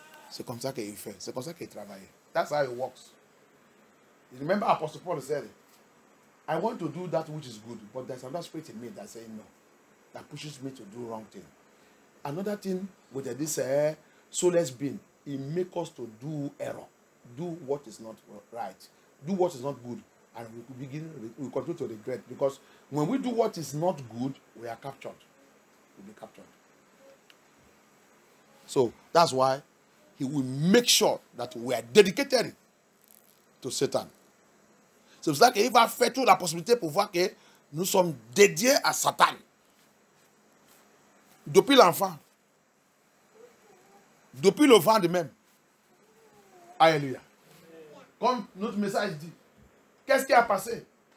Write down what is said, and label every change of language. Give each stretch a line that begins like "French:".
French: C'est comme ça qu'il fait, c'est comme ça qu'il travaille.
English: That's how it works. You remember Apostle Paul said, I want to do that which is good, but there's another spirit in me that says no, that pushes me to do wrong thing. Another thing with this soulless being, it makes us to do error, do what is not right, do what is not good, and we continue to regret, because when we do what is not good, we are captured. We'll be captured. So that's why he will make sure that we are dedicated to Satan.
French: C'est pour ça qu'il va faire toute la possibilité pour voir que nous sommes dédiés à Satan. Depuis l'enfant. Depuis le vent de même. Alléluia. Comme notre message dit. Qu'est-ce qui a passé?